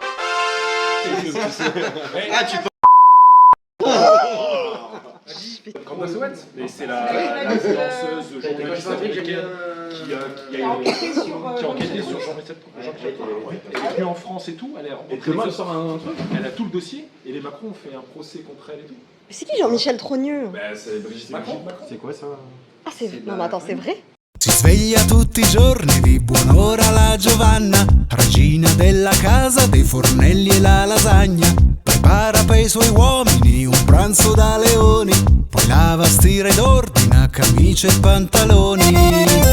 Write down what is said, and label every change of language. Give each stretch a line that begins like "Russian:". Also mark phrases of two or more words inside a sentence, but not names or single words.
French: Ah, tu Quand Souhaite, mais c'est la influenceuse journaliste américaine qui a enquêté sur Jean-Michel Proulx. Elle est venue en France et tout, elle a rencontré demain, elle sort un truc. elle a tout le dossier et les Macron ont fait un procès contre elle et tout. Mais c'est qui Jean-Michel Trogneux? Bah, c'est Brigitte Macron. C'est quoi ça? Ah, c'est... Non, mais attends, c'est vrai?
Italian: Si sveglia tutti i giorni di buon'ora la Giovanna, regina della casa, dei fornelli e la lasagna. Prepara per i suoi uomini un pranzo da leoni, poi lava, stira ed ordina camicie e pantaloni.